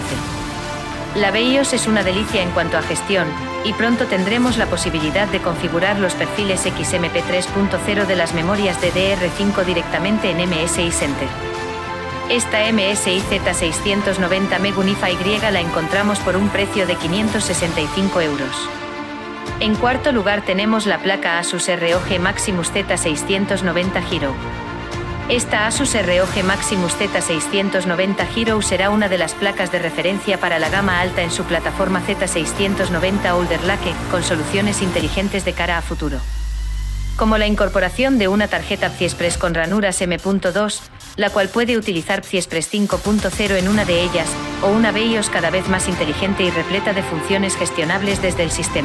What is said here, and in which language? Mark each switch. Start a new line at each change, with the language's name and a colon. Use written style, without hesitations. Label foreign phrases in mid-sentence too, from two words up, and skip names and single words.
Spanish: La BIOS es una delicia en cuanto a gestión, y pronto tendremos la posibilidad de configurar los perfiles XMP 3.0 de las memorias DDR5 directamente en MSI Center. Esta MSI Z690 MEG Unify Y la encontramos por un precio de 565 €. En cuarto lugar tenemos la placa Asus ROG Maximus Z690 Hero. Esta Asus ROG Maximus Z690 Hero será una de las placas de referencia para la gama alta en su plataforma Z690 Older Lake, con soluciones inteligentes de cara a futuro, como la incorporación de una tarjeta PCI Express con ranuras M.2, la cual puede utilizar PCI Express 5.0 en una de ellas, o una BIOS cada vez más inteligente y repleta de funciones gestionables desde el sistema.